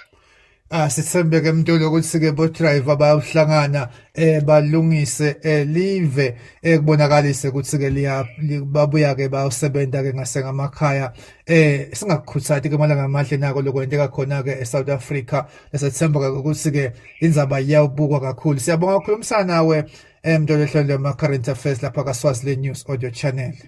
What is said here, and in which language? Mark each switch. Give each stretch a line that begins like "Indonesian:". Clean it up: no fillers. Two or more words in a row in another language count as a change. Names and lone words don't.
Swati: Sithembe ke mntolo ukuthi ke bo-driver bayawuhlangana balungise live kubonakalise ukuthi ke babuya ke bawusebenza ke ngasengamakhaya singakukhuthati ke malanga amahle nako lokwenteka khona ke eSouth Africa esethemba ke ukuthi ke indzaba iyawubukwa kakhulu. Siyabonga ukukhulumisana nawe mntolo ehlelo lama-
English: current affairs
Swati: lapha kaSwaziland News Audio Channel.